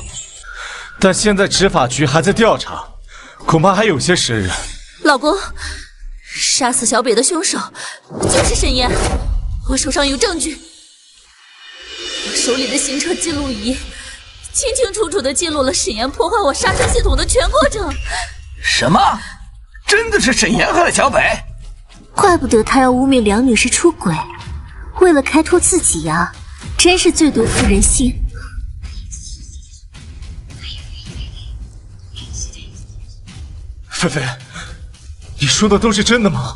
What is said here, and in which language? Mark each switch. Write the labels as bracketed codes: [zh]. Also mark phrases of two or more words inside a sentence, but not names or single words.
[zh] 但現在執法局還在調查，恐怕還有些時日。老公，殺死小北的兇手就是沈岩，我手上有證據。我手里的行車記錄儀清清楚楚地記錄了沈岩破壞我刹車系統的全過程。什麼？真的是沈岩害了小北？怪不得他要污蔑梁女士出軌，為了開脫自己啊，真是最毒婦人心。菲菲，你說的都是真的嗎？